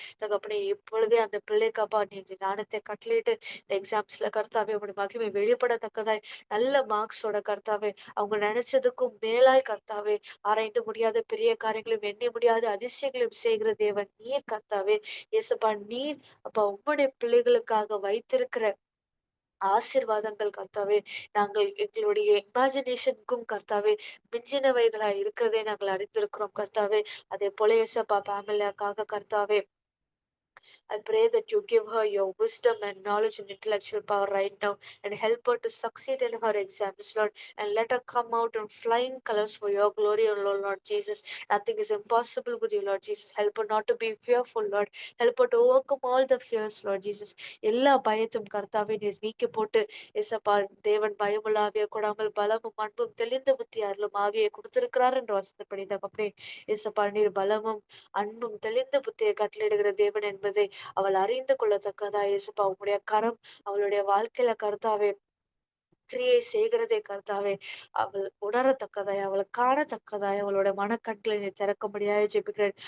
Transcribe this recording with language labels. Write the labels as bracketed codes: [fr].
[ta] தகப்பனே, இப்பொழுதே அந்த பிள்ளைக்கு அப்பா நீங்க ஞானத்தை கட்டளையிட்டு இந்த எக்ஸாம்ஸ்ல கர்த்தாவே உங்களுடைய மகிமை வெளிப்படத்தக்கதாய் நல்ல மார்க்ஸோட கர்த்தாவே, அவங்க நினைச்சதுக்கும் மேலாய் கர்த்தாவே, ஆராய்ந்து முடியாத பெரிய காரியங்களையும் எண்ணி முடியாத அதிசயங்களையும் செய்கிற தேவன் நீர் கர்த்தாவே. ஏசப்பா, நீர் அப்பா உம்முடைய பிள்ளைகளுக்காக வைத்திருக்கிற ஆசீர்வாதங்கள் கர்த்தாவே, நாங்கள் எங்களுடைய இமேஜினேஷனுக்கும் கர்த்தாவே மிஞ்சினவைகளா இருக்கிறதை நாங்கள் அறிந்திருக்கிறோம் கர்த்தாவே. அதே போல ஏசப்பா ஃபேமிலியாக்காக கர்த்தாவே, [en] I pray that you give her your wisdom and knowledge and intellectual power right now and help her to succeed in her exams, Lord. And let her come out in flying colors for your glory, O Lord Jesus. Nothing is impossible with you, Lord Jesus. Help her not to be fearful, Lord. Help her to overcome all the fears, Lord Jesus. [ta] எல்லா பயத்தும் கர்த்தாவே நீர் நீக்கி போட்டு இசப்பா தேவன் பயமுள்ள ஆவியை கொடாமல் பலமும் அன்பும் தெளிந்த புத்தி அருளும் ஆவியை கொடுத்திருக்கிறார் என்று வசனப்படி தகப்பனே. இசப்பா நீர் பலமும் அன்பும் தெளிந்த புத்தியை கட்டளையிடுகிற தேவன் என்பதை அவள் அறிந்து கொள்ளத்தக்கதா இயேசுப்பா உம்முடைய கரம் அவளுடைய வாழ்க்கையில கர்த்தாவே கிரியை செய்கிறதே கர்த்தாவே, அவள் உணரத்தக்கதாய், அவளை காணத்தக்கதாய், அவளோட மனக்கண்களை நீ திறக்கும்படியாய் ஜெபிக்கிறேன்.